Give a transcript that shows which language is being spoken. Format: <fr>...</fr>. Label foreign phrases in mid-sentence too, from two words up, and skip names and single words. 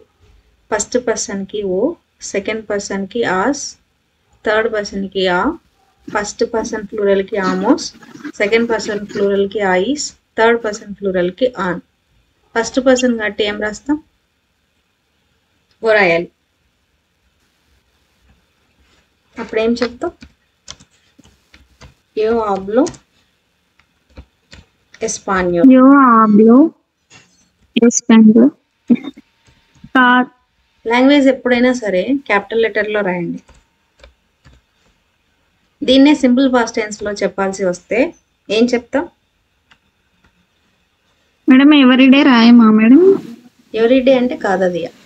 <en>first person ki o, second person ki as, third person ki a, first person plural ki amos, second person plural ki ais, third person plural ki an. first person</en> <te>కాబట్టి ఏం రాస్తాం? ఓ రాయాలి. అప్పుడు ఏం చెప్తాం?</te> <es>Yo hablo español. Yo hablo español.</es> <te>లాంగ్వేజ్ ఎప్పుడైనా సరే</te> <en>capital letter lo</en> <te>రాయండి. దీన్నే</te> <en>simple past tense</en> <te>లో చెప్పాల్సి వస్తే ఏం చెప్తాం? మేడం ఎవ్రీడే రాయమా మేడం?</te> <en>every day</en> <te>అంటే కాదది,</te>